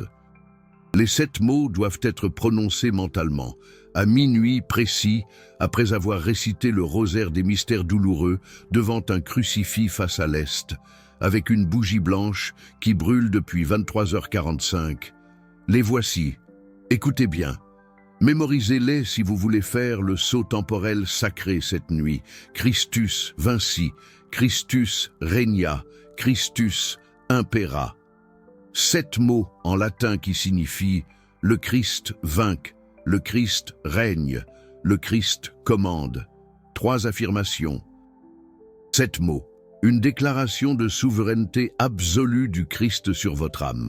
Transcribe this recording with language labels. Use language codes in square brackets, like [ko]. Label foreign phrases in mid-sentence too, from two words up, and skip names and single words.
[fr] Les 7 mots doivent être prononcés mentalement, à minuit précis, après avoir récité le rosaire des mystères douloureux devant un crucifix face à l'est, avec une bougie blanche qui brûle depuis 23h45. Les voici. Écoutez bien. Mémorisez-les si vous voulez faire le saut temporel sacré cette nuit. [la] Christus vinci, Christus regna, Christus impera. [fr] 7 mots en latin qui signifient « le Christ vainque »,« le Christ règne »,« le Christ commande ». 3 affirmations. 7 mots. Une déclaration de souveraineté absolue du Christ sur votre âme.